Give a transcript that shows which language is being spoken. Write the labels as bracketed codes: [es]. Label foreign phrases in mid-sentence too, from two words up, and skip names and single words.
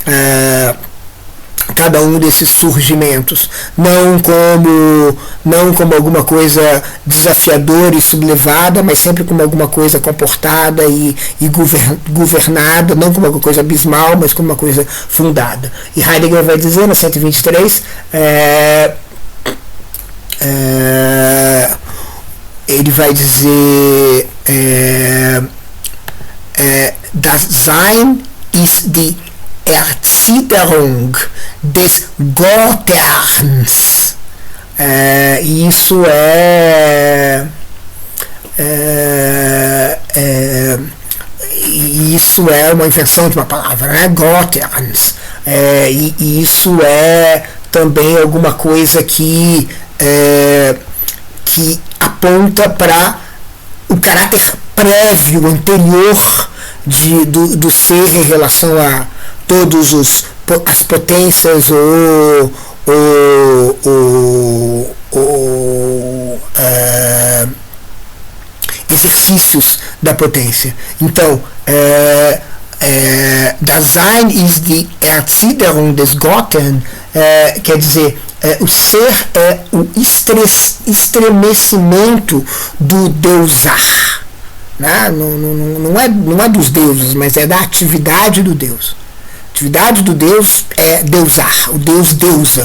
[pt] cada um desses surgimentos, não como alguma coisa desafiadora e sublevada, mas sempre como alguma coisa comportada e governada, não como alguma coisa abismal, mas como uma coisa fundada. E Heidegger vai dizer na 123, ele vai dizer [de] das Sein ist die Erzitterung des Gotterns. [pt] Isso é uma invenção de uma palavra, né? Gotterns. E isso é também alguma coisa que aponta para o caráter prévio, anterior do ser em relação a todos as potências ou exercícios da potência. Então, [de] das Sein ist die Erzitterung des Gotten, [pt] quer dizer, o ser é o estremecimento do deusar. Não é dos deuses, mas é da atividade do Deus. A atividade do Deus é deusar, o Deus deusa.